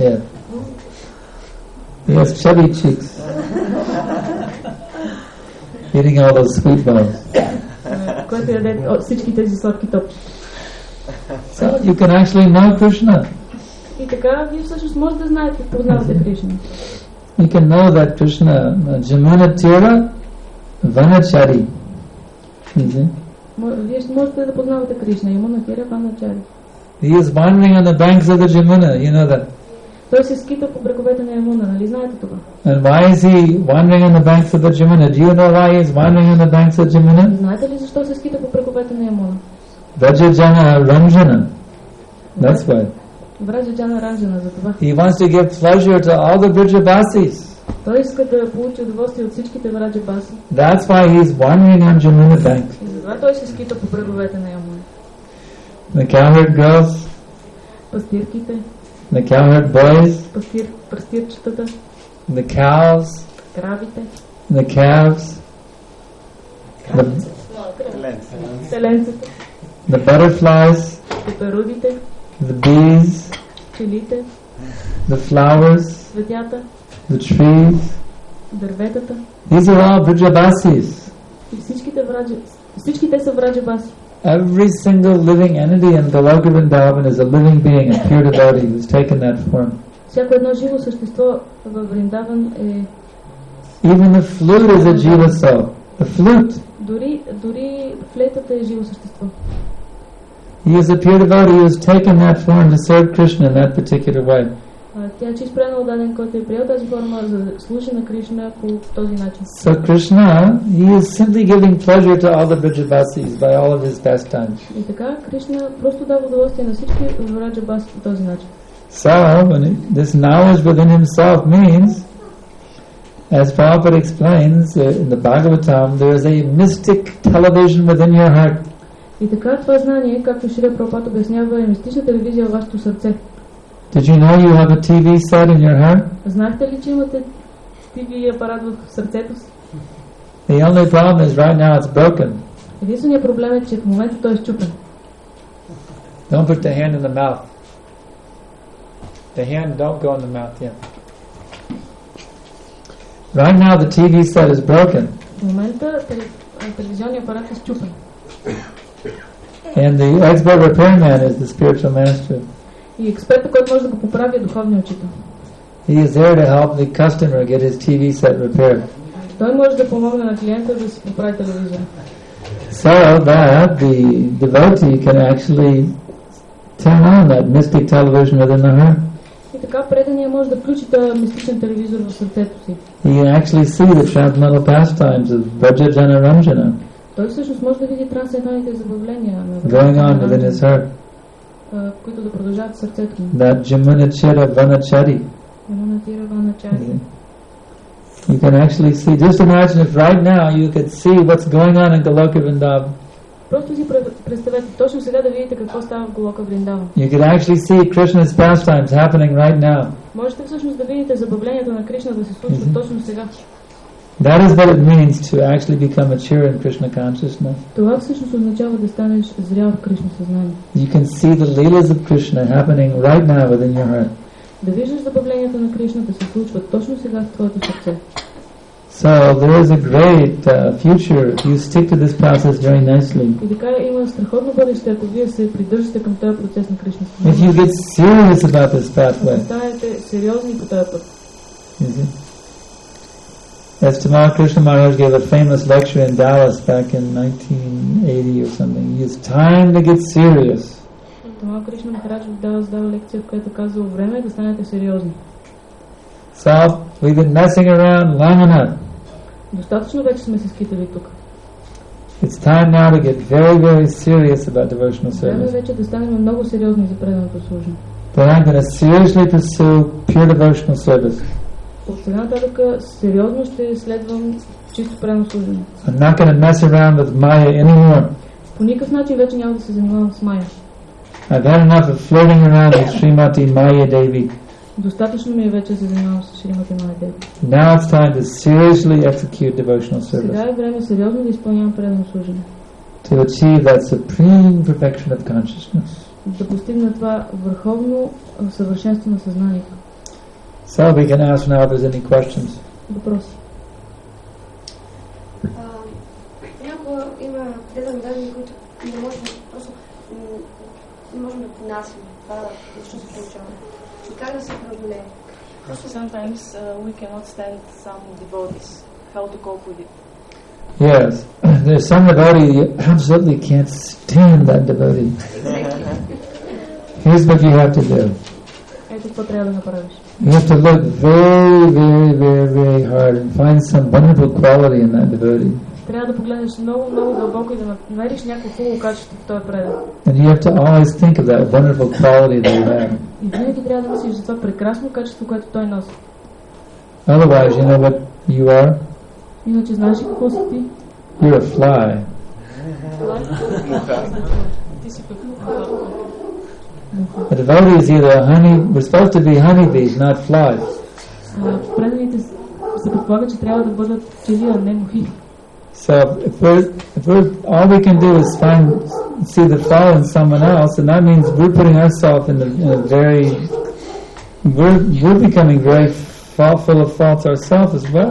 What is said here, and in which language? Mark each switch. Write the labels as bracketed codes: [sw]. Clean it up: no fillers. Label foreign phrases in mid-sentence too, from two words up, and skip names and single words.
[en] Yeah. He has chubby cheeks. Eating all those sweet balls. [bg] Който яде всички тези сладки топчета. [en] So you can actually know Krishna. [bg] И така, вие всъщност можете да знаете, познавате Кришна. [en] You can know that Krishna, [sa] यमुना तीर वनचारी. [bg] Вие можете да познавате Кришна. [sa] यमुना तीर वनचारी. [en] He is wandering on the banks of the Jamuna, you know that. [bg] Той се скита по бреговете на Ямуна, нали знаете това? [en] And why is he wandering on the banks of the Jamuna? Do you know why he is wandering on the banks of Jamuna? [bg] Знаете ли защо се скита по бреговете на Ямуна? [sa] व्रजजन रञ्जन. [en] That's why. [sa] व्रजजन रञ्जन, [bg] за това. [en] He wants to give pleasure to all the Vrijabasis. [bg] Той иска да получи удоволствие от всичките враджабаси. [en] That's why he is wandering on Jamuna bank. [bg] И затова той се скита по бреговете на Ямуна. [en] The cowherd girls, [bg] Пастирките, [en] the cowherd boys, [bg] пастирчетата, [en] the cows, [bg] кравите, [en] the calves, [bg] теленците, [en] the butterflies, [bg] пеперудите, [en] the bees, [bg] пчелите, [en] the flowers, [bg] цветята, [en] the trees. [bg] дърветата. [en] These are all Vrijabasis. [bg] И всички те са враджабаси. [en] Every single living entity in Goloka Vrindavan is a living being, a pure devotee who's taken that form. [bg] Всяко едно живо същество във Вриндаван е... [en] Even the flute is a jiva soul. The flute. [bg] Дори флейтата е живо същество. [en] He is a pure devotee who has taken that form to serve Krishna in that particular way. [bg] Тя е чист преданал даден, който е приел тази форма, за да служи на Кришна по този начин. [en] So Krishna, he is simply giving pleasure to all the Vrijabasis by all of his pastimes. [bg] И така Кришна просто дава удоволствие на всички враджабаси по този начин. [en] So this knowledge within himself means, as Prabhupada explains in the Bhagavatam, there is a mystic television within your heart. [bg] И така това знание, както Шрила Прабхупада обяснява, е мистична телевизия във вашето сърце. [en] Did you know you have a TV set in your heart? [bg] Знаете ли, че имате TV апарат в сърцето си? [en] The only problem is right now it's broken. [bg] Единственият проблем е, че в момента той е счупен. [en] Don't put the hand in the mouth. The hand don't go in the mouth yet. Right now the TV set is broken. [bg] В момента телевизионният апарат е счупен. [en] And the expert repairman is the spiritual master. [bg] И експертът, който може да го поправи, е духовният учител. [en] He is there to help the customer get his TV set repaired. [bg] Той може да помогне на клиента да си поправи телевизора. [en] So that the devotee can actually turn on that mystic television within the heart. [bg] И така преданият може да включи този мистичен телевизор в сърцето си. [en] He can actually see the transcendental pastimes of [sa] व्रजजन रञ्जन [bg] Той всъщност може да види трансценденталните забавления на [en] going on within his heart. [bg] които да продължават в сърцето му. [sa] That यमुना चीर वनचारी. यमुना तीर वनचारी. [en] You can actually see, just imagine if right now you could see what's going on in Goloka Vrindavan. [bg] Просто си представете точно сега да видите какво става в Голока Вриндаван. [en] You could actually see Krishna's pastimes happening right now. [bg] Можете всъщност да видите забавлението на Кришна да се случва точно сега. [en] That is what it means to actually become mature in Krishna consciousness. [bg] Това всъщност означава да станеш зрял в Кришна съзнание. [en] You can see the leelas of Krishna happening right now within your heart. [bg] Да виждаш забавлението на Кришна да се случва точно сега в твоето сърце. [en] So there is a great future if you stick to this process very nicely. [bg] И така има страхотно бъдеще, ако вие се придържате към този процес на Кришна. [en] If you get serious about this pathway. [bg] Станете сериозни по този път. [en] As Tamal Krishna Maharaj gave a famous lecture in Dallas back in 1980 or something, it's time to get serious. [bg] Тамал Кришна Махарадж в Далас дава лекция, в която казва време да станете сериозни. [en] So we've been messing around long enough. [bg] Достатъчно вече сме се скитали тук. [en] It's time now to get very, very serious about devotional service. [bg] Време вече да станем много сериозни за преданото служение. [en] But I'm going to seriously pursue pure devotional service. [bg] От сега нататък сериозно ще следвам чисто предано служение. [en] I'm not going to mess around with Maya anymore. [bg] По никакъв начин вече няма да се занимавам с Майя. [en] I've had enough of flirting around with Srimati Maya Devi. [bg] Достатъчно ми е вече да се занимавам с Шримати Мая Деви. [en] Now it's time to seriously execute devotional service. [bg] Сега е време сериозно да изпълнявам предано служение. [en] To achieve that supreme perfection of consciousness. [bg] Да постигна това върховно съвършенство на съзнанието. [en] So we can ask now if there's any questions. [bg] Въпроси. Понякога има предани данни, които не можем просто не можем да понасим. Това защо се получава? И как да се преодолее? [en] Sometimes we cannot stand some devotees. How to cope with it? Yes, there's some devotee you absolutely can't stand that devotee. Here's what you have to do. [bg] Ето какво трябва да направиш. [en] You have to look very, very, very, very hard and find some wonderful quality in that devotee. [bg] Трябва да погледнеш много, много дълбоко и да намериш някакво хубаво качество в този предан. [en] And you have to always think of that wonderful quality that you have. [bg] И винаги трябва да мислиш за това прекрасно качество, което той носи. [en] Otherwise, you know what you are? [bg] Иначе знаеш ли какво си ти? [en] You're a fly. [bg] Ти си [en] A devotee is either a honey. We're supposed to be honeybees, not flies. [bg] Преданите се предполага, че трябва да бъдат пчели, а не мухи. [en] So if we're all we can do is see the flaw in someone else, and that means we're putting ourselves in a very we're becoming very full of faults ourselves as well.